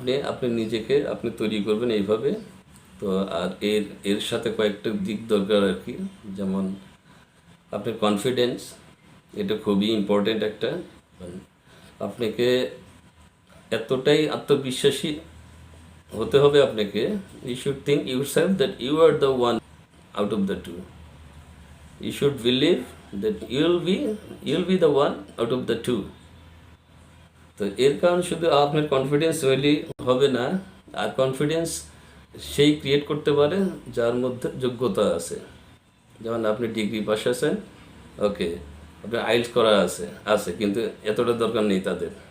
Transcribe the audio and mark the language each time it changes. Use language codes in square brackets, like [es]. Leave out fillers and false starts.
[bn] আপনি নিজেকে আপনি তৈরি করবেন এইভাবে। তো আর এর সাথে কয়েকটা দিক দরকার আর কি, যেমন আপনার কনফিডেন্স, এটা খুবই ইম্পর্টেন্ট একটা। আপনাকে এতটাই আত্মবিশ্বাসী হতে হবে আপনাকে, [en] You should think yourself that you are the one out of the two. You should believe that you'll be the one out of the two. [bn] তো এর কারণ শুধু আপনার কনফিডেন্স হইলেই হবে না, আর কনফিডেন্স সেই ক্রিয়েট করতে পারে যার মধ্যে যোগ্যতা আছে। যেমন আপনি ডিগ্রি পাস আছেন, ওকে, আপনার আইএলটিএস করা আছে কিন্তু এতটা দরকার নেই তাদের।